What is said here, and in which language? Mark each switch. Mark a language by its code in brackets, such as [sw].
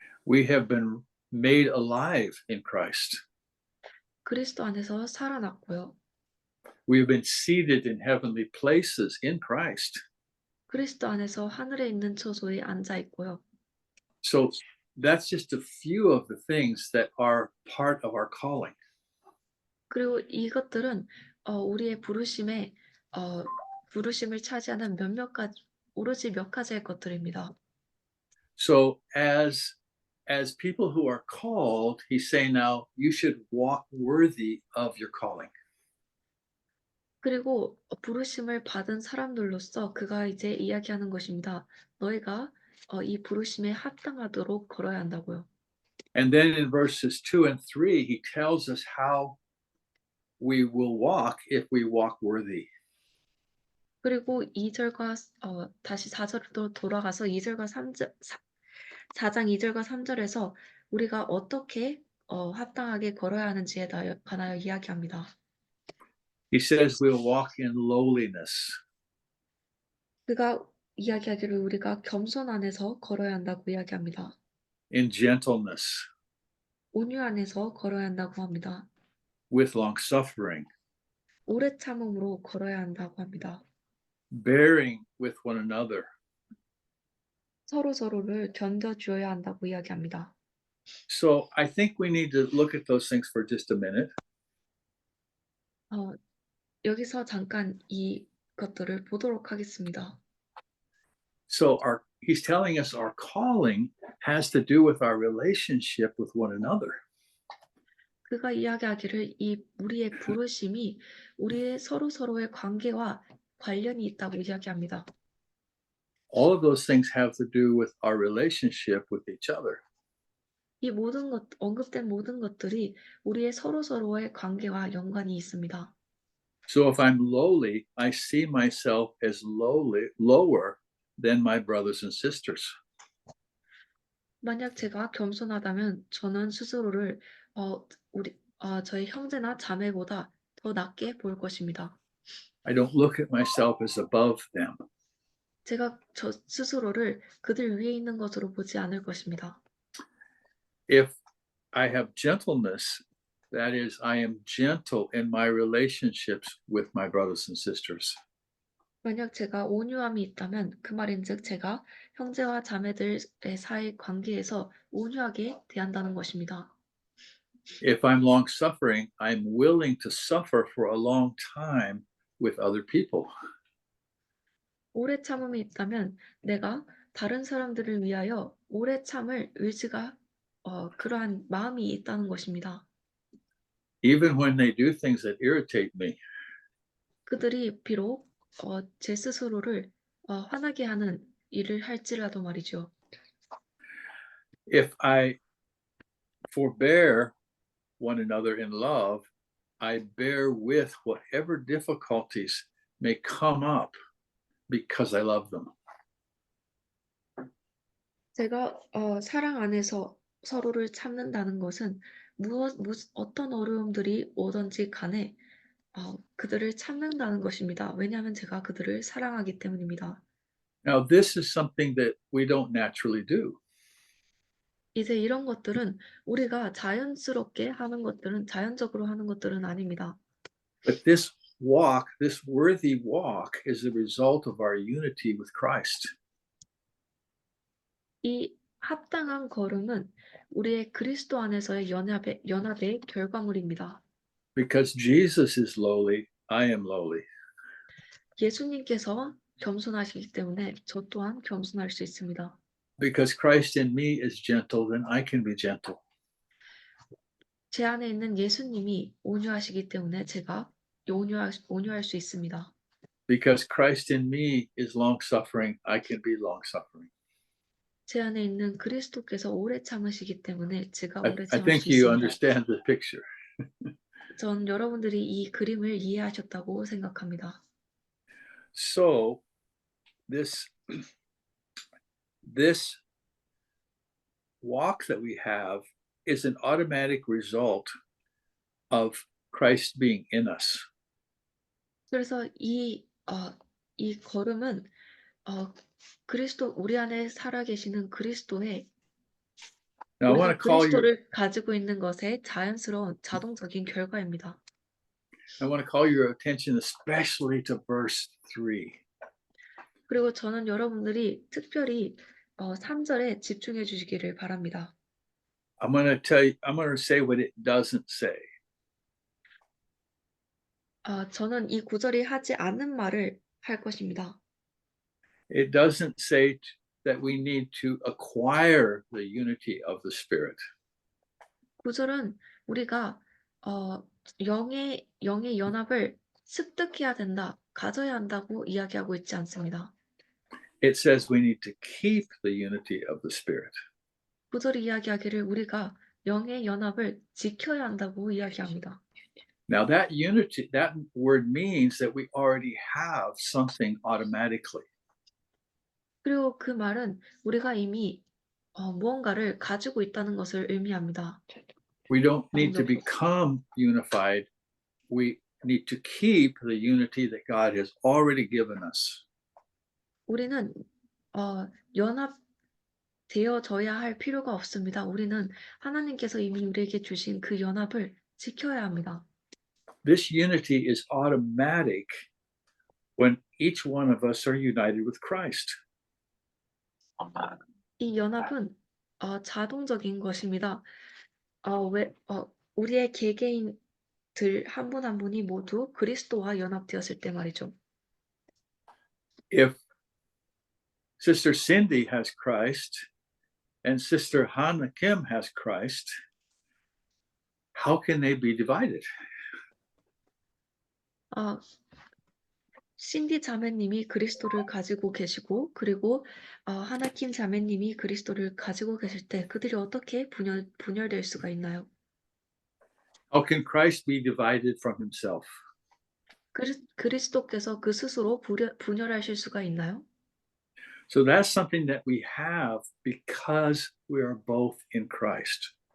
[en] We have been made alive in Christ. [ko] 그리스도 안에서 살아났고요. [en] We have been seated in heavenly places in Christ. [ko] 그리스도 안에서 하늘에 있는 처소에 앉아 있고요. [en] So that's just a few of the things that are part of our calling. [ko] 그리고 이것들은 우리의 부르심을 차지하는 오로지 몇 가지의 것들입니다. [en] So as people who are called, he's saying now you should walk worthy of your calling. [ko] 그리고 부르심을 받은 사람들로서 그가 이제 이야기하는 것입니다. 너희가 이 부르심에 합당하도록 걸어야 한다고요. [en] And then in verses 2 and 3, he tells us how we will walk if we walk worthy. [ko] 그리고 2절과 다시 4절로 돌아가서 4장 2절과 3절에서 우리가 어떻게 합당하게 걸어야 하는지에 관하여 이야기합니다. [en] He says we'll walk in lowliness. [ko] 그가 이야기하기를 우리가 겸손 안에서 걸어야 한다고 이야기합니다. [en] In gentleness, [ko] 온유 안에서 걸어야 한다고 합니다. [en] with long suffering, [ko] 오래 참음으로 걸어야 한다고 합니다. [en] bearing with one another. [ko] 서로를 견뎌주어야 한다고 이야기합니다. [en] So I think we need to look at those things for just a minute. [ko] 여기서 잠깐 이 것들을 보도록 하겠습니다. [en] So he's telling us our calling has to do with our relationship with one another. [ko] 그가 이야기하기를 우리의 부르심이 우리의 서로의 관계와 관련이 있다고 이야기합니다. [en] All of those things have to do with our relationship with each other. [ko] 이 언급된 모든 것들이 우리의 서로의 관계와 연관이 있습니다. [en] So if I'm lowly, I see myself as lower than my brothers and sisters. [ko] 만약 제가 겸손하다면 저는 스스로를 저희 형제나 자매보다 더 낮게 볼 것입니다. [en] I don't look at myself as above them. [ko] 제가 저 스스로를 그들 위에 있는 것으로 보지 않을 것입니다. [en] If I have gentleness, that is, I am gentle in my relationships with my brothers and sisters. [ko] 만약 제가 온유함이 있다면 그 말인즉 제가 형제와 자매들의 사이 관계에서 온유하게 대한다는 것입니다. [en] If I'm long suffering, I'm willing to suffer for a long time with other people. [ko] 오래 참음이 있다면 내가 다른 사람들을 위하여 오래 참을 의지가 그러한 마음이 있다는 것입니다. [en] Even when they do things that irritate me. [ko] 그들이 비록 제 스스로를 화나게 하는 일을 할지라도 말이죠. [en] If I forbear one another in love, I bear with whatever difficulties may come up because I love them. [ko] 제가 사랑 안에서 서로를 참는다는 것은 어떤 어려움들이 오든지 간에 그들을 참는다는 것입니다. 왜냐하면 제가 그들을 사랑하기 때문입니다. [en] Now, this is something that we don't naturally do. [ko] 이제 이런 것들은 우리가 자연스럽게 하는 것들은 자연적으로 하는 것들은 아닙니다. [en] But this walk, this worthy walk, is the result of our unity with Christ. [ko] 이 합당한 걸음은 우리의 그리스도 안에서의 연합의 결과물입니다. [en] Because Jesus is lowly, I am lowly. [ko] 예수님께서 겸손하시기 때문에 저 또한 겸손할 수 있습니다. [en] Because Christ in me is gentle, then I can be gentle. [ko] 제 안에 있는 예수님이 온유하시기 때문에 제가 온유할 수 있습니다. [en] Because Christ in me is long suffering, I can be long suffering. [ko] 제 안에 있는 그리스도께서 오래 참으시기 때문에 제가 오래 [en] I [ko] 참을 [en] think [ko] 수 [en] you understand the picture. [ko] 전 여러분들이 이 그림을 이해하셨다고 생각합니다. [en] So this walk that we have is an automatic result of Christ being in us. [ko] 그래서 이 걸음은 우리 안에 살아계시는 그리스도의 [en] Now I want to call your [ko] 그리스도를 가지고 있는 것의 자연스러운 자동적인 결과입니다. [en] attention especially to verse 3. [ko] 그리고 저는 여러분들이 특별히 3절에 집중해 주시기를 바랍니다. [en] I'm going to say what it doesn't say. [ko] 저는 이 구절이 하지 않는 말을 할 것입니다. [en] It doesn't say that we need to acquire the unity of the Spirit. [ko] 구절은 우리가 영의 연합을 습득해야 된다, 가져야 한다고 이야기하고 있지 않습니다. [en] It says we need to keep the unity of the Spirit. [ko] 구절이 이야기하기를 우리가 영의 연합을 지켜야 한다고 이야기합니다. [en] Now that unity, that word means that we already have something automatically. [ko] 그리고 그 말은 우리가 이미 무언가를 가지고 있다는 것을 의미합니다. [en] We don't need to become unified. We need to keep the unity that God has already given us. [ko] 우리는 연합되어져야 할 필요가 없습니다. 우리는 하나님께서 이미 우리에게 주신 그 연합을 지켜야 합니다. [en] This unity is automatic when each one of us are united with Christ. [ko] 이 연합은 자동적인 것입니다. 우리의 개개인들 한 분 한 분이 모두 그리스도와 연합되었을 때 말이죠. [en] If Sister Cindy has Christ and Sister Hannah Kim has Christ, how can they be divided? [ko] 신디 자매님이 그리스도를 가지고 계시고 그리고 하나킴 자매님이 그리스도를 가지고 계실 때 그들이 어떻게 분열될 수가 있나요? [en] How can Christ be divided from himself? [ko] 그리스도께서 그 스스로 분열하실 수가 있나요? [en] So that's something that we have because we are both in Christ.